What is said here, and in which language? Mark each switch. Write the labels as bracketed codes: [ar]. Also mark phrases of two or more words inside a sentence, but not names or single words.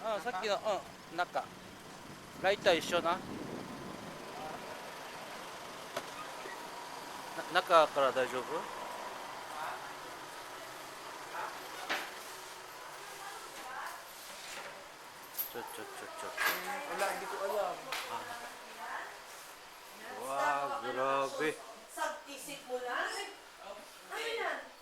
[ja] さっきの、中。ライター一緒な。中から大丈夫？ [tl] Wala, hindi ko alam. Wow, grabe. Isip mo lang? Ano yan?